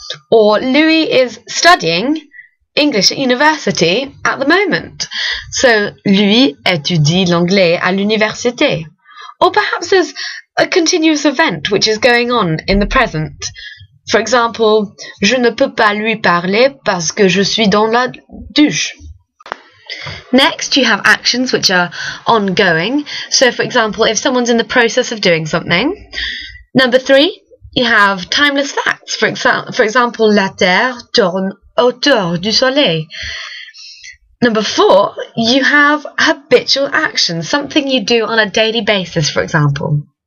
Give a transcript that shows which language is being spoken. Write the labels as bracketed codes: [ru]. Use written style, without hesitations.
[en] Or Louis is studying English at university at the moment. [fr] So, Louis étudie l'anglais à l'université. [en] Or perhaps there's a continuous event which is going on in the present. For example, [fr] je ne peux pas lui parler parce que je suis dans la douche. [en] Next, you have actions which are ongoing. So, for example, if someone's in the process of doing something. Number three, you have timeless facts. For example, [fr] la Terre tourne autour du soleil. [en] Number four, you have habitual actions, something you do on a daily basis, for example.